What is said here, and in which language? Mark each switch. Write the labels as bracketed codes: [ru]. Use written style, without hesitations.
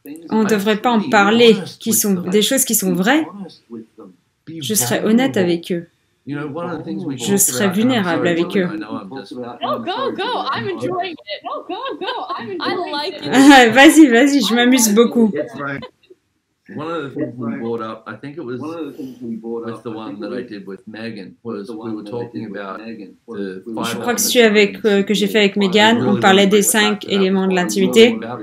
[fr] On ne devrait pas en parler, des choses qui sont vraies. Je serais honnête avec eux. Je serais vulnérable avec eux. [en] Oh, go! I'm enjoying it. Oh, go! I like it. [fr] Vas-y, vas-y, je m'amuse beaucoup. [en] One of the things we brought up, I think it was with the one that I did with Megan, was we were talking about the [fr] Je crois que celui avec, que j'ai fait avec Megan, on parlait des 5 éléments de l'intimité.